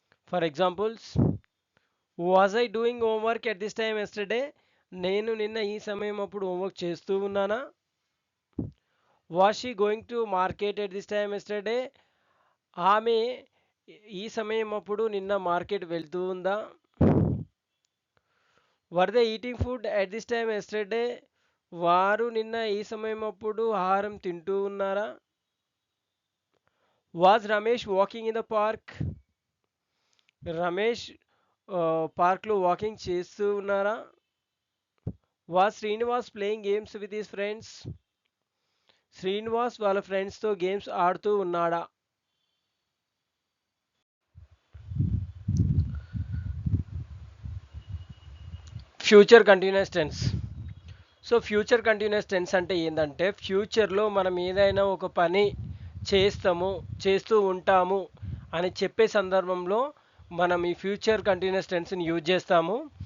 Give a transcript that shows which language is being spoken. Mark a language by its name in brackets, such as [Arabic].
[English] For examples, was I doing homework at this time yesterday? [Telugu] నేను నిన్న ఈ సమయం అప్పుడు హోంవర్క్ చేస్తూ ఉన్నానా? [English] Was she going to market at this time yesterday? [Telugu] ఆమె ఈ సమయం అప్పుడు నిన్న మార్కెట్ వెళ్తూ ఉందా? [English] Were they eating food at this time yesterday? [Telugu] వారు నిన్న ఈ సమయం అప్పుడు ఆహారం తింటూ ఉన్నారా? [English] Was Ramesh walking in the park? [Telugu] Ramesh పార్క్లో వాకింగ్ చేస్తూ ఉన్నారా? [English] Was Srinivas playing games with his friends? [Telugu] Srinivas వాళ్ళ ఫ్రెండ్స్తో గేమ్స్ ఆడుతూ ఉన్నాడా? Future continuous tense. So future continuous tense అంటే ఏంటంటే ఫ్యూచర్లో మనం ఏదైనా ఒక పని చేస్తూ ఉంటాము అని చెప్పే సందర్భంలో మనం ఈ ఫ్యూచర్ కంటిన్యూస్ టెన్స్ని యూజ్ చేస్తాము.